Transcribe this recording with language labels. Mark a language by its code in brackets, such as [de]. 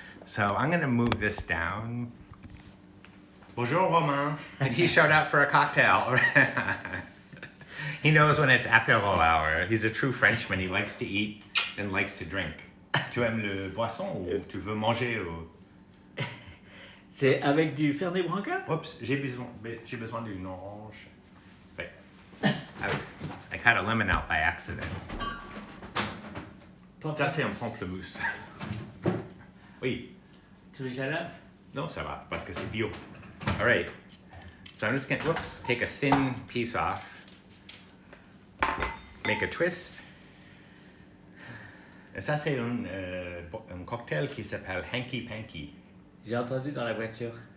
[en] So I'm going to move this down. [fr] Bonjour, [en] Romain. And he showed up for a cocktail. He knows when it's apéro hour. He's a true Frenchman. He likes to eat and likes to drink. [fr] Tu aimes le boisson ou tu veux manger? Ou... C'est avec du Fernet Branca? Oups, j'ai besoin d'une orange. [en] Wait. I cut a lemon out by accident. [fr] Ça, c'est un pamplemousse. Oui. Tu veux que je la lave? Non, ça va, parce que c'est bio. [en] All right. So I'm just going to, take a thin piece off. Make a twist. [fr] Et ça, c'est un cocktail qui s'appelle Hanky Panky. J'ai entendu dans la voiture.